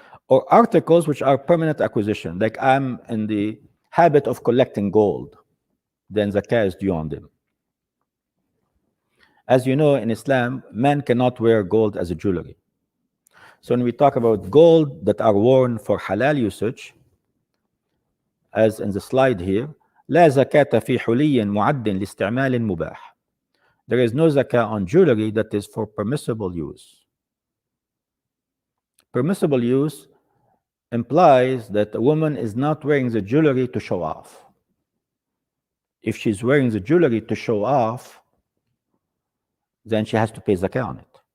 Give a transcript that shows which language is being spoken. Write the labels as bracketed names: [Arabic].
[English] Or articles which are permanent acquisition, like I'm in the habit of collecting gold, then zakah is due on them. As you know, in Islam, men cannot wear gold as a jewelry. So when we talk about gold that are worn for halal usage, as in the slide here, [Arabic] لا زكاة في حلي معد لاستعمال مباح. [English] There is no zakah on jewelry that is for permissible use. Permissible use implies that a woman is not wearing the jewelry to show off. If she's wearing the jewelry to show off, then she has to pay zakah on it.